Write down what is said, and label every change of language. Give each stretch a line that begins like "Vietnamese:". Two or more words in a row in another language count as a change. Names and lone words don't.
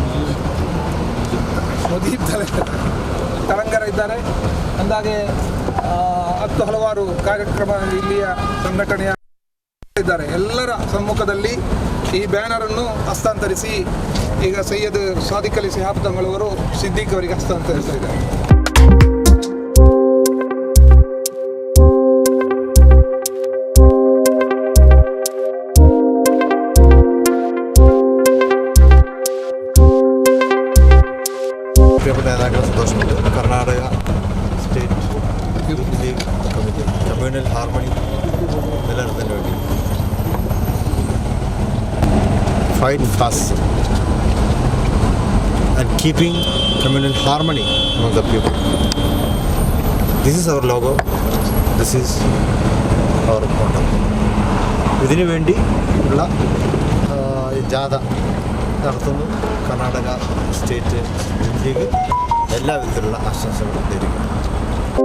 Kannada: ಮುದೀಬ್ ತರಂಗರ ಇದ್ದಾರೆ. ಅಂದಾಗೆ ಹಲವಾರು ಕಾರ್ಯಕ್ರಮ ಇಲ್ಲಿಯ ಸಂಘಟನೆಯ ಇದ್ದಾರೆ. ಎಲ್ಲರ ಸಮ್ಮುಖದಲ್ಲಿ ಈ ಬ್ಯಾನರನ್ನು ಹಸ್ತಾಂತರಿಸಿ ಈಗ ಸೈಯದ್ ಸಾದಿಕ್ ಅಲಿ ಶಿಹಾಬ್ ತಂಗಳವರು ಸಿದ್ದೀಕ್ ಅವರಿಗೆ ಹಸ್ತಾಂತರಿಸ್ತಾ ಇದ್ದಾರೆ.
Malayalam: പ്രിയപ്പെട്ട നേതാക്കളെ സന്തോഷമുണ്ട്. കർണാടക സ്റ്റേറ്റ് യൂത്ത് ലീഗ് കമ്മിറ്റി
English: communal harmony
Malayalam: നിലനിർത്തുന്നതിന് വേണ്ടി
English: fight fast and keeping communal harmony among the people. This is our logo. This is our motto.
Malayalam: ഇതിനു വേണ്ടി ഉള്ള ജാഥ നടത്തുന്നു കർണാടക സ്റ്റേറ്റ് ലീഗ് എല്ലാ വിധത്തിലുള്ള ആശംസകളും നേരുകയാണ്.